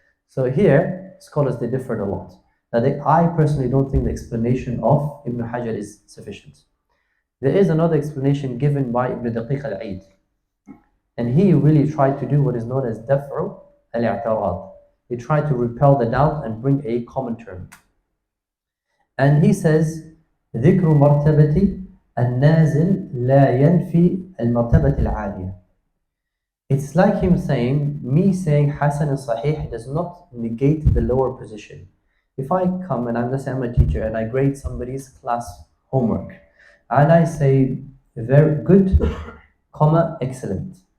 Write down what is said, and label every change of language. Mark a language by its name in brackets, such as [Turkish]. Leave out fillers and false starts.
[English] So here, scholars, they differed a lot. Now, I personally don't think the explanation of Ibn Hajar is sufficient. There is another explanation given by Ibn Daqiq al-Eid. And he really tried to do what is known as Daf'u al-i'tirad. He tried to repel the doubt and bring a common term. And he says, [Arabic] ذكر مرتبة النازل لا ينفي المرتبة العالية. [English] It's like him saying, me saying Hasan and Sahih does not negate the lower position. If I come and let's say I'm a teacher and I grade somebody's class homework and I say very good, comma, excellent.